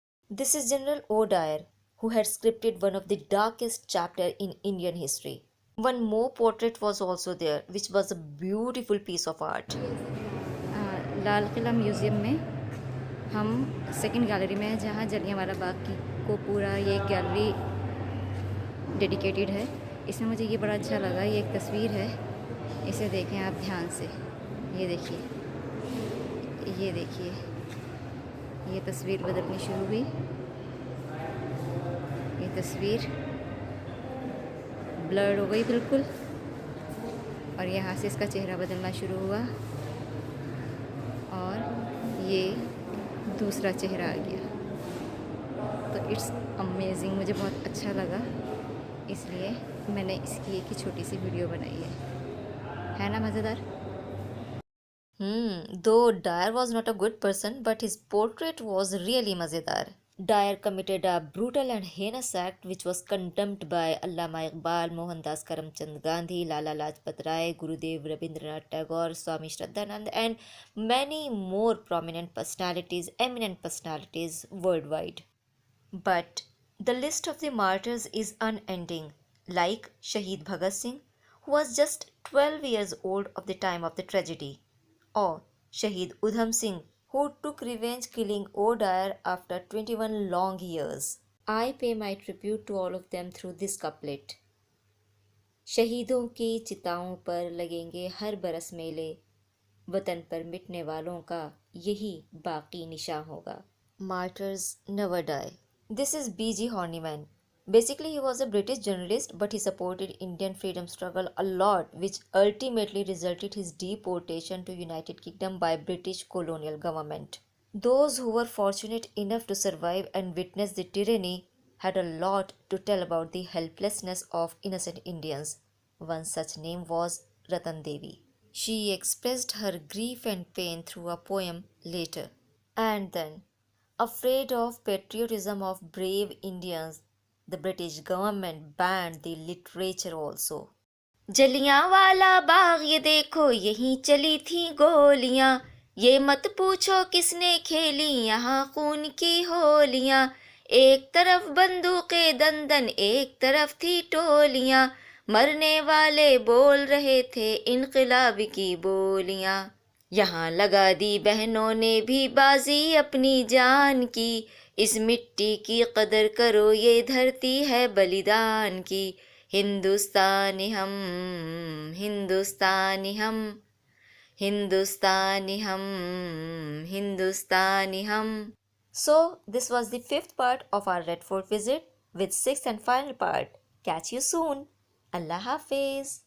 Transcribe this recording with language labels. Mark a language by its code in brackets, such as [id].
[en] This is General O'Dwyer, who had scripted one of the darkest chapters in Indian history. One more portrait was also there, which was a beautiful piece of art. [hi] Lal Qila museum में हम second gallery में हैं जहाँ जलियांवाला बाग की को पूरा ये gallery dedicated है। इसमें मुझे ये बड़ा अच्छा लगा, ये एक तस्वीर है, इसे देखें आप ध्यान से। ये देखिए, ये देखिए, ये तस्वीर बदलनी शुरू हुई। ये तस्वीर ब्लर हो गई बिल्कुल और यहाँ से इसका चेहरा बदलना शुरू हुआ और ये दूसरा चेहरा आ गया। तो [en] it's amazing, [hi] मुझे बहुत अच्छा लगा, इसलिए मैंने इसकी एक ही छोटी सी वीडियो बनाई है ना मज़ेदार? [en] Though Dyer was not a good person, but his portrait was really mazedar. Dyer committed a brutal and heinous act which was condemned by Allama Iqbal, Mohandas Karamchand Gandhi, Lala Lajpat Rai, Gurudev Rabindranath Tagore, Swami Shraddhanand, and many more prominent personalities, eminent personalities worldwide. But the list of the martyrs is unending, like Shaheed Bhagat Singh, who was just 12 years old of the time of the tragedy, or Shaheed Udham Singh, who took revenge killing O'Dwyer after 21 long years. I pay my tribute to all of them through this couplet. [hi] शहीदों की चिताओं पर लगेंगे हर बरस मेले, वतन पर मिटने वालों का यही बाकी निशान होगा. [en] Martyrs never die. This is B.G. Horniman. Basically, he was a British journalist, but he supported Indian freedom struggle a lot, which ultimately resulted his deportation to United Kingdom by British colonial government. Those who were fortunate enough to survive and witness the tyranny had a lot to tell about the helplessness of innocent Indians. One such name was Ratan Devi. She expressed her grief and pain through a poem later. And then, afraid of patriotism of brave Indians, the British government banned the literature also. [hi] Jallianwala Bagh ये देखो यहीं चली थी गोलियां, ये मत पूछो किसने खेली यहाँ खून की होलियां, एक तरफ बंदूकें दंदन एक तरफ थी टोलियां, मरने वाले बोल रहे थे इनकलाब की बोलियां, यहाँ लगा दी बहनों ने भी बाजी अपनी जान की, इस मिट्टी की कदर करो ये धरती है बलिदान की, हिंदुस्तानी हम हिंदुस्तानी हम हिंदुस्तानी हम हिंदुस्तानी हम. [en] So, this was the fifth part of our Red Fort visit with sixth and final part. Catch you soon. Allah Hafiz.